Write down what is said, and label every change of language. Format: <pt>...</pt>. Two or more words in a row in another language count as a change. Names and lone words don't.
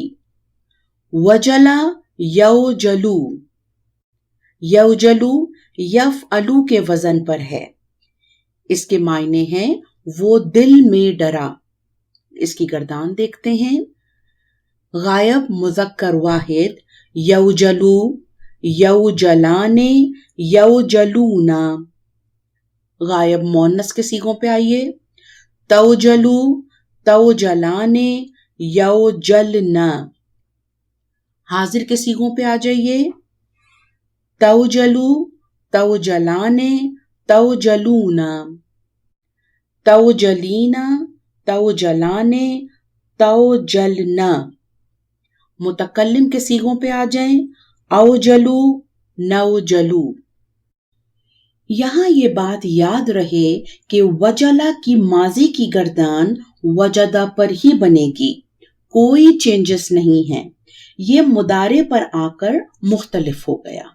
<ar>وجلا، یوجلو.</ar> <ur>یوجلو یفعلو کے وزن پر ہے. اس کے معنی ہیں وہ دل میں ڈرا. اس کی گردان دیکھتے ہیں. غائب مذکر واحد یوجلو،</ur> <ar>يوجلان، يوجلون.</ar> <ur>غائب مؤنث کے صیغوں پہ آئیے.</ur> <ar>توجل، توجلان، يوجلن.</ar> <ur>حاضر کے صیغوں پہ آ جائیے.</ur> <ar>توجل، توجلان، توجلون. توجلين، توجلان، توجلن.</ar> <ur>متکلم کے صیغوں پہ آ جائیں.</ur> <ar>أوجل، نوجل.</ar> <ur>یہاں یہ بات یاد رہے کہ وجلا کی ماضی کی گردان وجدا پر ہی بنے گی، کوئی چینجز نہیں ہے. یہ مضارع پر آ کر مختلف ہو گیا.</ur>